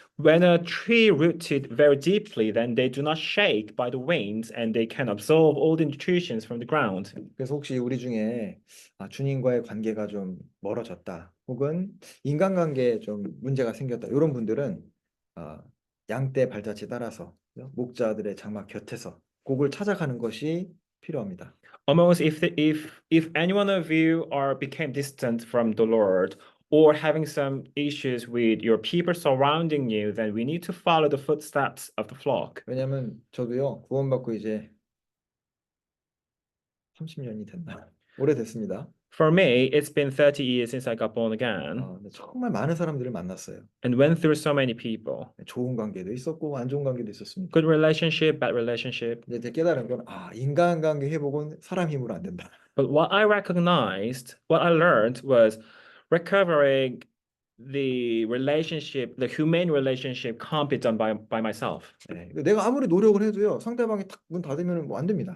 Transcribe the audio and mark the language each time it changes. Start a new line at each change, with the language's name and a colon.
English: When a tree rooted very deeply, then they do not shake by the winds and they can absorb all the nutrients from the ground.
Korean: 그래서 혹시 우리 중에 주님과의 관계가 좀 멀어졌다 혹은 인간관계에 좀 문제가 생겼다 이런 분들은 양떼 발자취 따라서 목자들의 장막 곁에서 곡을 찾아가는 것이 필요합니다.
English: Almost if any one of you became distant from the Lord or having some issues with your people surrounding you, then we need to follow the footsteps of the flock.
Korean: 왜냐하면 저도요 구원받고 이제 30년이 됐나 오래됐습니다.
English: For me, it's been 30 years since I got born again
Korean: 근데 정말 많은 사람들을 만났어요.
English: and went through so many people.
Korean: 좋은 관계도 있었고 안 좋은 관계도 있었습니다.
English: Good relationship, bad relationship.
Korean: 근데 이제 깨달은 건 인간관계 회복은 사람 힘으로 안 된다.
English: But what I learned was recovering the humane relationship can't be done by myself.
Korean: 내가 아무리 노력을 해도요 상대방이 탁 문 닫으면 안 됩니다.